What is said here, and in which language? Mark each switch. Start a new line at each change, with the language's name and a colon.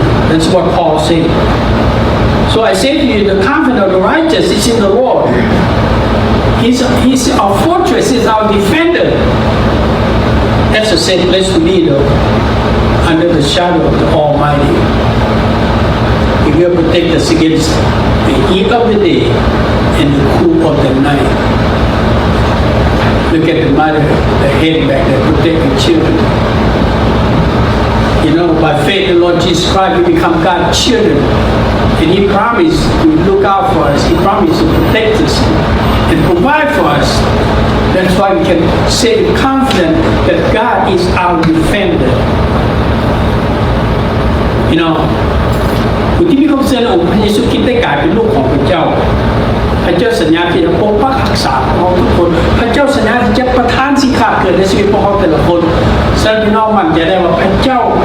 English: that's what Paul said so I say to you the confidence of the righteous is in the Lord He's our fortress He's our defender that's a said blessed to be under the shadow of the Almighty He will protect us against the heat of the day and the cool of the night. Look at the mother, the head back there, protect the children. By faith in the Lord Jesus Christ, we become God's children. and He promised to look out for us. He promised to protect us and provide for us. That's why we can say with confidence that God is our defender. You know,
Thai: ผู้ที่มีความเชื่อในองค์พระเยซูคริสต์ได้กลายเป็นลูกของพระเจ้าพระเจ้าสัญญาที่จะปกปักรักษาพวกเราทุกคนพระเจ้าสัญญาที่จะประทานสิ่งขาดเกิดในชีวิตพวกเราแต่ละคนฉะนั้นพี่น้องมั่นใจได้ว่าพระเจ้า